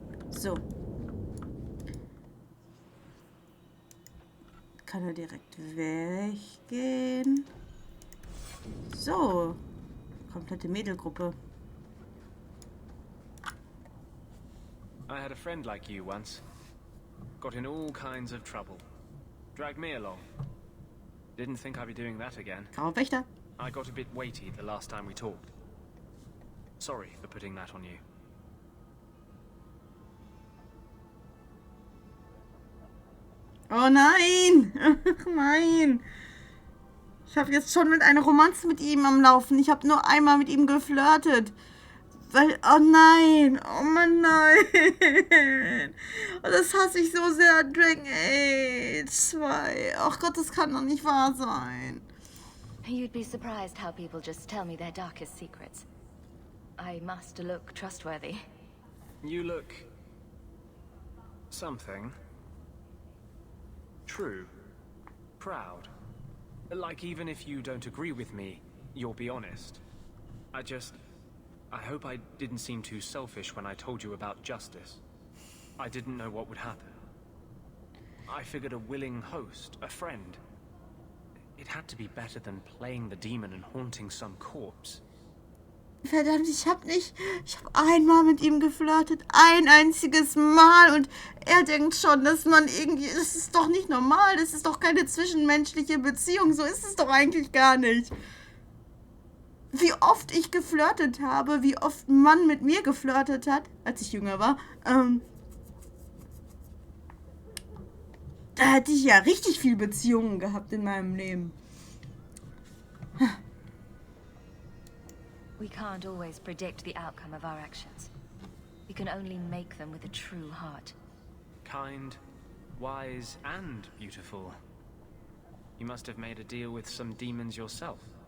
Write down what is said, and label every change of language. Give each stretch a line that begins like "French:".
German: So. Kann er direkt weggehen. So. Komplette Mädelgruppe.
English: I had a friend like you once. Got in all kinds of trouble. Dragged me along. Didn't think I'd be doing that again.
German: Grauwächter.
English: I got a bit weighty the last time we talked. Sorry for putting that on you.
German: Oh nein! Nein! Ich habe jetzt schon mit einer Romanze mit ihm am Laufen. Ich habe nur einmal mit ihm geflirtet. Weil, oh nein, oh Mann, nein. Oh, das hasse ich so sehr an Dragon Age 2. Ach Gott, das kann doch nicht wahr sein.
English: You'd be surprised how people just tell me their darkest secrets. I must look trustworthy. You look... something. True. Proud. Like even if you don't agree with me, you'll be honest. I hope I didn't seem too selfish when I told you about justice. I didn't know what would happen. I figured a willing host, a friend. It had to be better than playing the demon and haunting some corpse.
German: Verdammt, ich hab einmal mit ihm geflirtet. Ein einziges Mal. Und er denkt schon, dass man irgendwie... Das ist doch nicht normal. Das ist doch keine zwischenmenschliche Beziehung. So ist es doch eigentlich gar nicht. Wie oft ich geflirtet habe, wie oft ein Mann mit mir geflirtet hat, als ich jünger war, da hätte ich ja richtig viel Beziehungen gehabt in meinem Leben.
English: We can't always predict the outcome of our actions. We can only make them with a true heart. Kind, wise, and beautiful. You must have made a deal with some demons yourself.